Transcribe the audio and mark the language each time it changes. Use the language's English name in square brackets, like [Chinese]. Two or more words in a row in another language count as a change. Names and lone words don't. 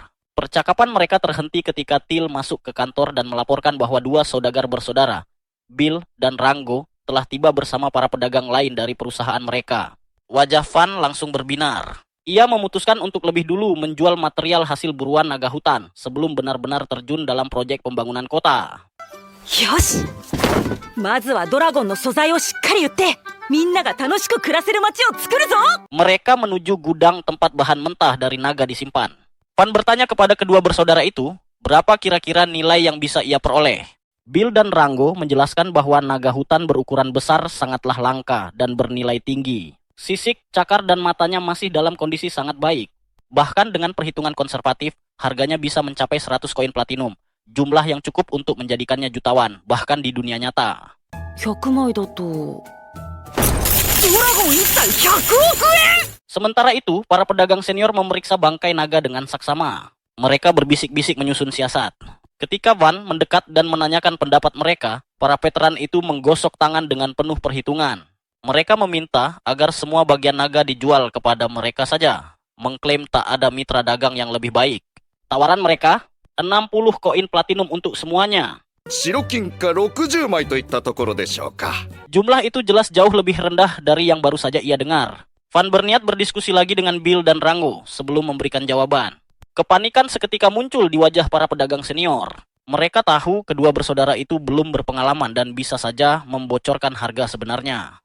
[Indonesian] Percakapan mereka terhenti ketika Till masuk ke kantor dan melaporkan bahwa dua saudagar bersaudara, Bill dan Rango, telah tiba bersama para pedagang lain dari perusahaan mereka. Wajah Van langsung berbinar. Ia memutuskan untuk lebih dulu menjual material hasil buruan naga hutan sebelum benar-benar terjun dalam proyek pembangunan kota. [Japanese] よし、まずはドラゴンの素材をしっかり売ってみんなが楽しく暮らせる街を作るぞ。 [Indonesian] Mereka menuju gudang tempat bahan mentah dari naga disimpan. Van bertanya kepada kedua bersaudara itu, berapa kira-kira nilai yang bisa ia peroleh. Bill dan Rango menjelaskan bahwa naga hutan berukuran besar sangatlah langka dan bernilai tinggi. Sisik, cakar, dan matanya masih dalam kondisi sangat baik. Bahkan dengan perhitungan konservatif, harganya bisa mencapai 100 koin platinum. Jumlah yang cukup untuk menjadikannya jutawan, bahkan di dunia nyata. [Japanese] 100 枚だとドラゴン1体100億円。 [Indonesian] Sementara itu, para pedagang senior memeriksa bangkai naga dengan saksama. Mereka berbisik-bisik menyusun siasat. Ketika Van mendekat dan menanyakan pendapat mereka, para veteran itu menggosok tangan dengan penuh perhitungan. Mereka meminta agar semua bagian naga dijual kepada mereka saja, mengklaim tak ada mitra dagang yang lebih baik. Tawaran mereka, 60 koin platinum untuk semuanya. [Japanese] 白金貨60枚といったところでしょうか。 [Indonesian] Jumlah itu jelas jauh lebih rendah dari yang baru saja ia dengar. Van berniat berdiskusi lagi dengan Bill dan Rango sebelum memberikan jawaban. Kepanikan seketika muncul di wajah para pedagang senior. Mereka tahu kedua bersaudara itu belum berpengalaman dan bisa saja membocorkan harga sebenarnya.